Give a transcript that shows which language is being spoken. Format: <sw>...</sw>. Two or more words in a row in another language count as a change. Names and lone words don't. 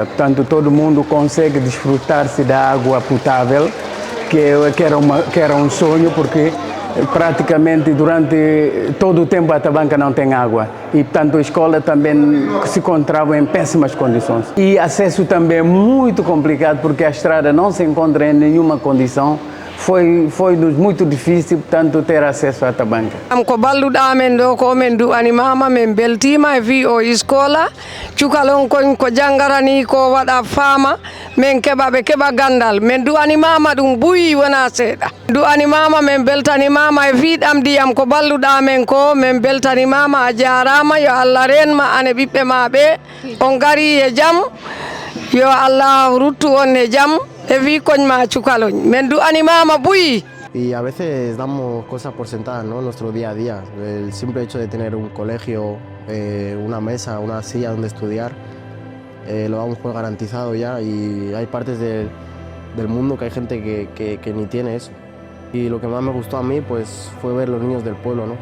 <pt>Portanto, todo mundo consegue desfrutar-se da água potável, que era um sonho, porque praticamente durante todo o tempo a Tabanca não tem água e, portanto, a escola também se encontrava em péssimas condições. E acesso também muito complicado, porque a estrada não se encontra em nenhuma condição. Foi-nos muito difícil, portanto, ter acesso à Tabanca.</pt> <ff>Ko balluɗamen ɗo ko men du'animama min beltima e wi o iskola cukalon kon ko jangarani ko waɗa faama min keɓa ɓe keɓa gandal min du'animama ɗum ɓuyi wona seeɗa du'animama min beltanimama e fiɗam ndiyam ko balluɗamen ko min beltanimama a jarama yo Allah renma ane ɓiɓɓe ma ɓe on gari e jaam yo Allah ruttu on e jaam e wi koñma cukaloñ min du'animama ɓuyi.</ff> <es>Y a veces damos cosas por sentadas, ¿no? En nuestro día a día. El simple hecho de tener un colegio, una mesa, una silla donde estudiar, lo damos por garantizado ya, y hay partes del mundo que hay gente que ni tiene eso. Y lo que más me gustó a mí pues, fue ver los niños del pueblo, ¿no?</es>